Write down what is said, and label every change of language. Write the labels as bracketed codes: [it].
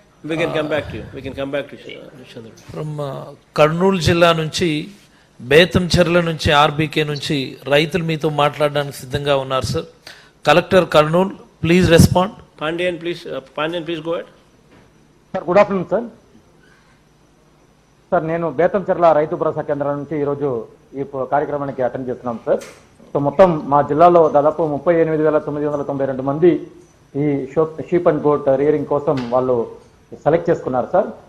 [en] We can come back to Chandru. [te] From Kurnool జిల్లా నుంచి బేతంచెర్ల నుంచి ఆర్బీకే నుంచి రైతులు మీతో మాట్లాడడానికి సిద్ధంగా ఉన్నారు sir. [en] Collector Kurnool, please respond. Pandian, please go ahead. Sir good afternoon sir. [te] Sir నేను బేతంచెర్ల రైతు భరోసా కేంద్రం నుంచి ఈరోజు ఈ కార్యక్రమానికి అటెండ్ చేస్తున్నాం సార్. సో మొత్తం మా జిల్లాలో దాదాపు 38,992 మంది ఈ షీప్ అండ్ గోట్ రియరింగ్ కోసం వాళ్ళు సెలెక్ట్ చేసుకున్నారు సార్.